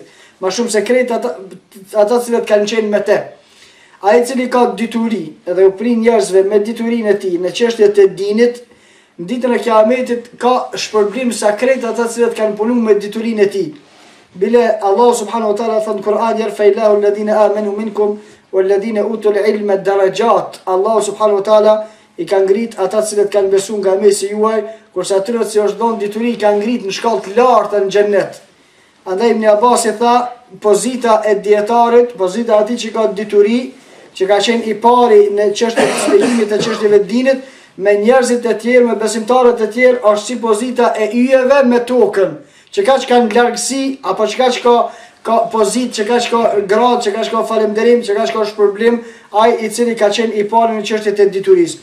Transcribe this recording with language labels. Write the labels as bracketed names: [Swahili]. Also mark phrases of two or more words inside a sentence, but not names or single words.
[Albanian] Më shumë sekret ata cilët kanë qenë me te. Ai i cili ka dituri edhe u prin njerëzve me diturinë e tij në çështjet e dinit, në ditën e kiametit ka shpërblim sakret ata cilët kanë punuar me diturinë e tij. [Arabic] Bile Allah سبحانه وتعالى thon Kur'an, يرفع الله الذين آمنوا منكم والذين أوتوا العلم درجات. [Albanian] Allah [Arabic] سبحانه وتعالى [Albanian] i ka ngrit ata cilët kanë besuar nga mesi juaj, kurse atyre që është dhënë dituri kanë ngrit në shkallë të larta në xhennet. Andaj Ibn Abbas i tha, pozita e dietarit, pozita atij që ka dituri, që ka qenë i pari në çështjet e shpjegimit të çështjeve të dinit, me njerëzit e tjerë, me besimtarët e tjerë, është si pozita e yjeve me tokën, që ka që kanë largësi, apo që ka pozit, që ka grad, që ka falënderim, që ka shpërblim, ai i cili ka qenë i pari në çështjet e diturisë.